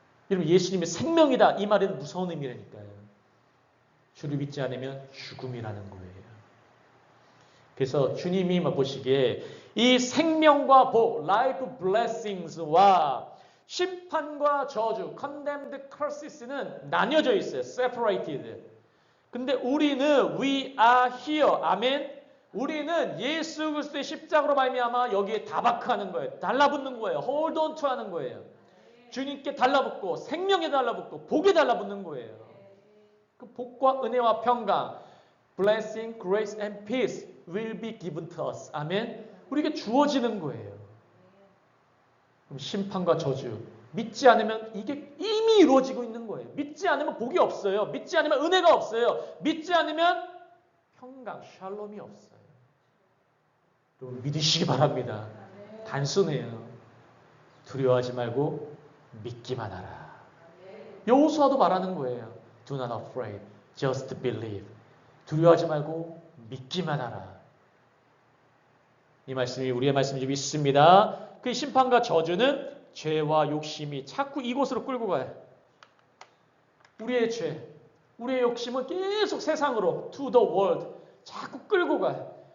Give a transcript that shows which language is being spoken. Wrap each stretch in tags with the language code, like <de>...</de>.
<ko>여러분 예수님의 생명이다 이 말은 무서운 의미라니까요. 주를 믿지 않으면 죽음이라는 거예요. 그래서 주님이 보시기에 이 생명과 복,</ko> <en>life blessings</en> <ko>와 심판과 저주,</ko> <en>condemned curses</en> <ko>는 나뉘어져 있어요.</ko> <en>separated.</en> <ko>근데 우리는</ko> <en>we are here.</en> <ko>아멘. 우리는 예수 그리스도의 십자가로 말미암아 여기에 다박하는 거예요. 달라붙는 거예요.</ko> <en>hold on to</en> <ko>하는 거예요. 주님께 달라붙고 생명에 달라붙고 복에 달라붙는 거예요. 그 복과 은혜와 평강,</ko> <en>blessing, grace and peace will be given to us.</en> <ko>아멘. 우리에게 주어지는 거예요. 그럼 심판과 저주, 믿지 않으면 이게 이미 이루어지고 있는 거예요. 믿지 않으면 복이 없어요. 믿지 않으면 은혜가 없어요. 믿지 않으면 평강, 샬롬이 없어요. 여러분 믿으시기 바랍니다. 단순해요. 두려워하지 말고 믿기만 하라. 여호수아도 말하는 거예요.</ko> <en>Do not afraid, just believe.</en> <ko>두려워하지 말고 믿기만 하라. 이 말씀이 우리의 말씀이 좀 있습니다. 그 심판과 저주는 죄와 욕심이 자꾸 이곳으로 끌고 가요. 우리의 죄, 우리의 욕심은 계속 세상으로</ko> <en>to the world</en> <ko>자꾸 끌고 가요.</ko>